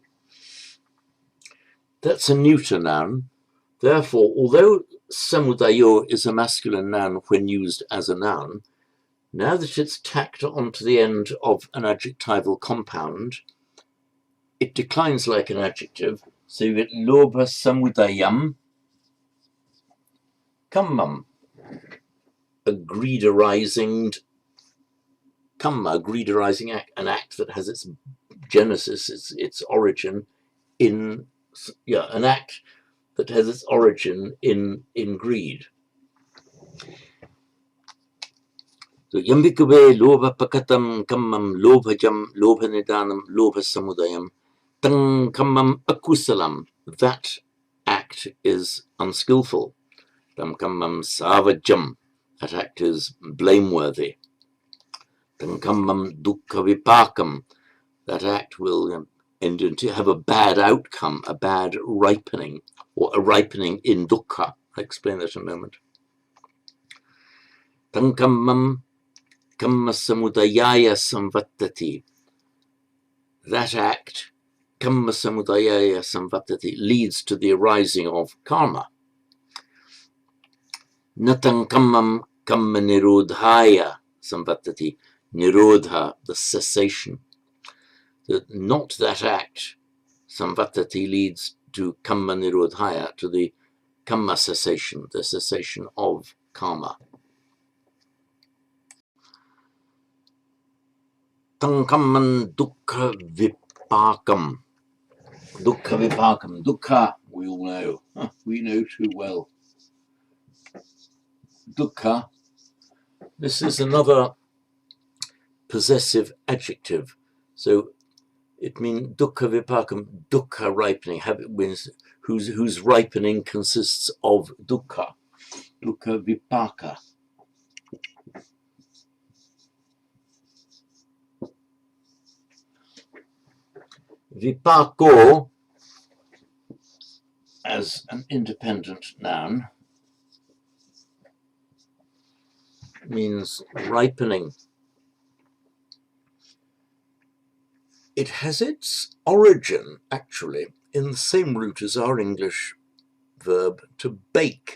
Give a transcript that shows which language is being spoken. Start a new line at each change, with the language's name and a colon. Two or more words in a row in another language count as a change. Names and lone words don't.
English: That's a neuter noun. Therefore, although samudayo is a masculine noun when used as a noun, now that it's tacked onto the end of an adjectival compound, it declines like an adjective. So you get
Pali: lobha samudayam kammam.
English: A greed arising kamma, a greed arising act, an act that has its genesis, its origin in, an act that has its origin in greed.
Pali: So yambikube lobha pakatam kammam lobhajam lobhanidanam lobha samudayam tang kammam akusalam.
English: That act is unskillful.
Pali: Tam kammam savajam.
English: That act is blameworthy.
Pali: Tam kammam dukkha vipakam.
English: That act will end into have a bad outcome, a bad ripening, or a ripening in dukkha. I'll explain that in a moment.
Pali: Tam kammam kamma samudayaya samvattati.
English: That act,
Pali: kamma samudayaya samvattati,
English: leads to the arising of karma.
Pali: Natang kammam kamma nirodhaya samvattati. Nirodha,
English: the cessation. Not that act, samvattati, leads to
Pali: kamma nirodhaya,
English: to the kamma cessation, the cessation of karma.
Pali: Tang kamman dukkha vipakam. Dukkha vipakam. Dukkha,
English: we all know. We know too well. Dukkha, this is another possessive adjective. So it means
Pali: dukkha vipakam,
English: dukkha ripening, whose ripening consists of dukkha.
Pali: Dukkha vipaka. Vipako,
English: as an independent noun, means ripening. It has its origin, actually, in the same root as our English verb to bake.